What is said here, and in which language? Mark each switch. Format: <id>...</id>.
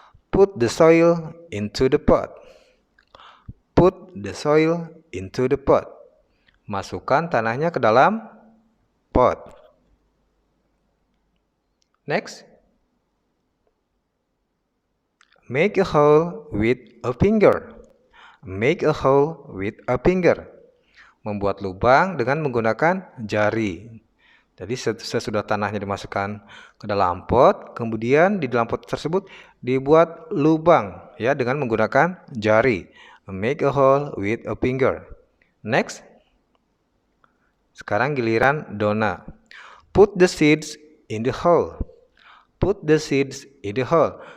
<en>Put the soil into the pot. Put the soil into the pot.</en> <id>Masukkan tanahnya ke dalam pot.</id> <en>Next. Make a hole with a finger. Make a hole with a finger.</en> <id>Membuat lubang dengan menggunakan jari. Jadi sesudah tanahnya dimasukkan ke dalam pot, kemudian di dalam pot tersebut dibuat lubang ya dengan menggunakan jari.</id> <en>Make a hole with a finger. Next.</en> <id>Sekarang giliran Donna.</id> <en>Put the seeds in the hole. Put the seeds in the hole.</en>